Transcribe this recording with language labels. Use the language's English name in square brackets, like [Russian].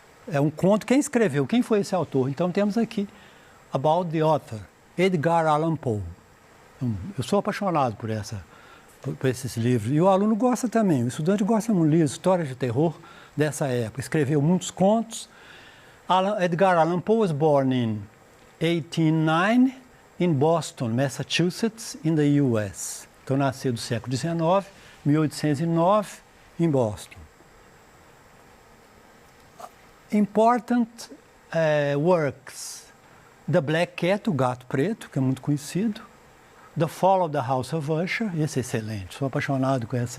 [Portuguese] É um conto, quem escreveu, quem foi esse autor? Então temos aqui About the Author, Edgar Allan Poe. Eu sou apaixonado por esses livros. E o aluno gosta também, o estudante gosta muito de livros, histórias de terror dessa época. Escreveu muitos contos. [English] Edgar Allan Poe was born in 1809 in Boston, Massachusetts, in the U.S. [Portuguese] Então, nasceu do século XIX, 1809, em Boston. [English] Important works. [Portuguese] The Black Cat, o Gato Preto, que é muito conhecido. The Fall of the House of Usher, esse é excelente. Sou apaixonado com